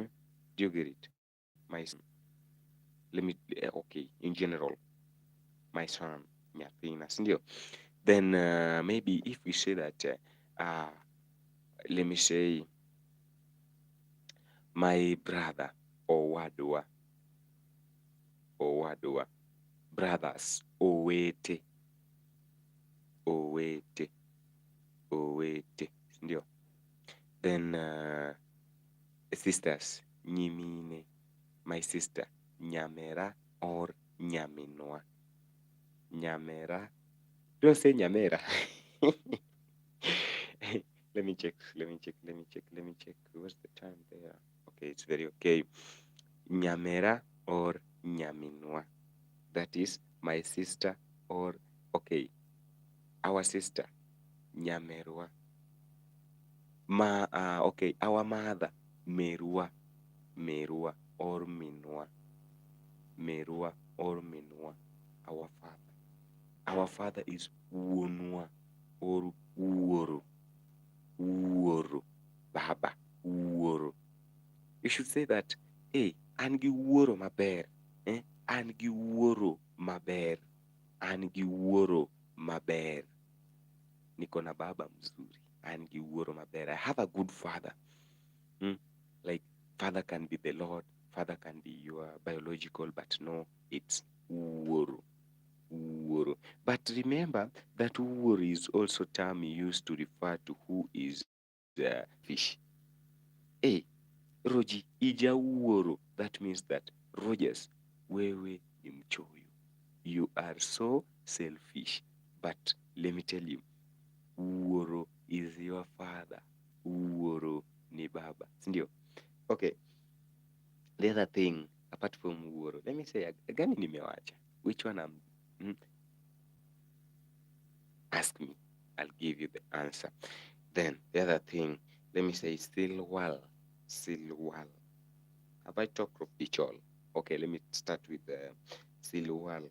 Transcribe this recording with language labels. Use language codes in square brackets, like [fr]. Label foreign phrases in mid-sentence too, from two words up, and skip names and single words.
[en] Do you get it? My son. Let me, okay, in general, my son, Nyathina. Sindio? Then maybe if we say that, let me say, my brother, Owadwa. Owadwa. Brothers, Owete. [luo] Owete. Owete. Sindio? [en] Then sisters, Nyimine. My sister, Nyamera or Nyaminwa. Nyamera. Don't say Nyamera. Let me check. What's the time there? Okay, it's very okay. Nyamera or Nyaminwa. That is my sister or, okay, our sister, Nyamerwa. Okay, our mother, Merua. Merua or Minwa. Merua or Minwa. Our father. Our father is Wunwa or Uoro. [luo] Uoro. Baba. Uoro. [en] You should say that, [luo] hey, an gi wuoro maber. An gi wuoro maber. An gi wuoro maber. [sw] Niko na baba mzuri. [luo] An gi wuoro maber. [en] I have a good father. Like, father can be the Lord, father can be your biological, but no, it's wuoro. Wuoro. But remember that wuoro is also term used to refer to who is fish. [luo] Hey, Rogy, ija wuoro. [en] That means that, [sw] Rogers, wewe ni mchoyo. [en] You are so selfish. But let me tell you, wuoro is your father. [luo] Wuoro ni baba. Sindio? [en] Okay. The other thing, apart from wuoro, let me say, [sw] gani nimewacha? [en] Which one ask me. I'll give you the answer. Then, the other thing, let me say, silwal. Silwal. Have I talked of dichol? Okay, let me start with silwal.